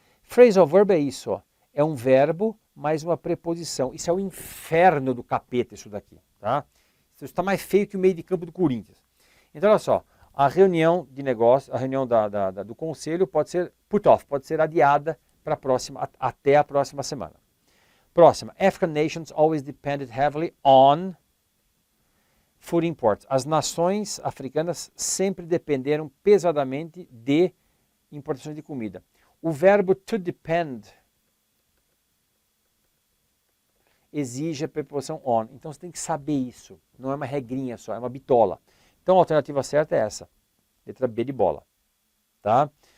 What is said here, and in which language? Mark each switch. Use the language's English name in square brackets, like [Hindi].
[Portuguese] Phrasal verb é isso, ó, é um verbo mais uma preposição. Isso é o inferno do capeta, isso daqui, tá? Isso está mais feio que o meio de campo do Corinthians. Então, olha só, a reunião de negócio, a reunião do conselho pode ser put off, pode ser adiada para até a próxima semana. Próxima. [English] African nations always depended heavily on food imports. [Portuguese] As nações africanas sempre dependeram pesadamente de importações de comida. O verbo to depend exige a preposição on. Então você tem que saber isso. Não é uma regrinha só, é uma bitola. Então a alternativa certa é essa. Letra B de bola. Tá?